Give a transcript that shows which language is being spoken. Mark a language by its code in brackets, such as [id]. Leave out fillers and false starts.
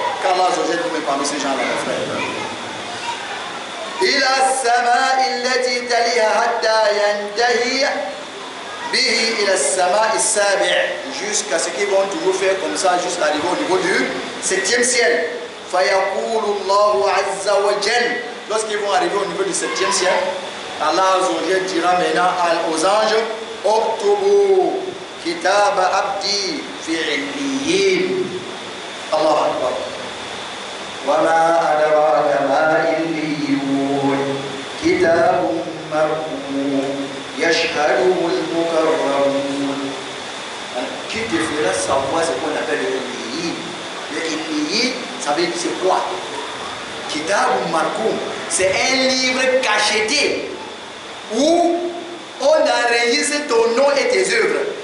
[fr] Qu'Allah Azzawajal nous met parmi ces gens-là, mon frère. [ar] إلى السماء التي تليها حتى ينتهي به إلى السماء السابع, [fr] jusqu'à ce qu'ils vont toujours faire comme ça jusqu'à arriver au niveau du septième ciel. [ar] فيقول الله عز وجل, [fr] lorsqu'ils vont arriver au niveau du septième ciel, Allah Azzawajal dira maintenant aux anges, [ar] اكتبوا كتاب عبدي في عليين. الله أكبر. وما أدراك ما عليون كتاب مرقوم يشهده المكرمون. [fr] Qui te fera savoir ce qu'on appelle le Illiyin? Le Illiyin, ça veut dire c'est quoi? Kitab Markoum, c'est un livre cacheté où on enregistre ton nom et tes œuvres.